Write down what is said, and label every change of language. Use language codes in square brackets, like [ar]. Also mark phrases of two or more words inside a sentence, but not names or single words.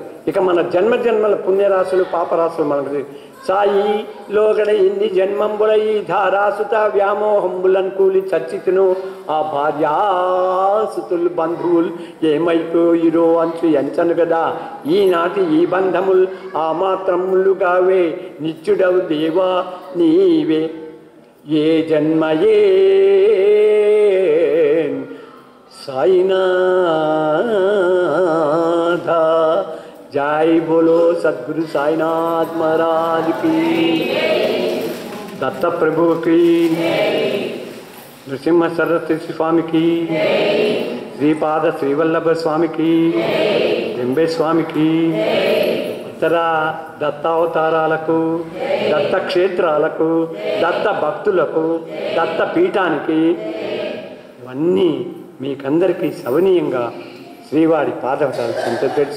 [te] ఇక మన జన్మల పుణ్యరాశులు పాపరాశులు మనకు సాయి లోగడ ఎన్ని జన్మంబుల ఈ ధారాసుత వ్యామోహంబులను కూలి చచ్చితును. ఆ భార్యాసుతులు బంధువులు ఏమైపోయిరో అంచు ఎంచను కదా. ఈనాటి ఈ బంధములు ఆ మాత్రములుగావే నిత్యుడవు దేవా నీవే. ఏ జన్మయే [hi] साईनाथ जय बोलो सद्गुरु साईनाथ महाराज की, दत्त प्रभु की, नृसिंह सरस्वती स्वामी की, श्रीपाद श्रीवल्लभ स्वामी की, [te] దింబే స్వామికి, ఇతర దత్తావతారాలకు, దత్త క్షేత్రాలకు, దత్త భక్తులకు, దత్త పీఠానికి ఇవన్నీ మీకందరికీ సవనీయంగా శ్రీవారి పాదవతాలు ఎంత తెలుసు.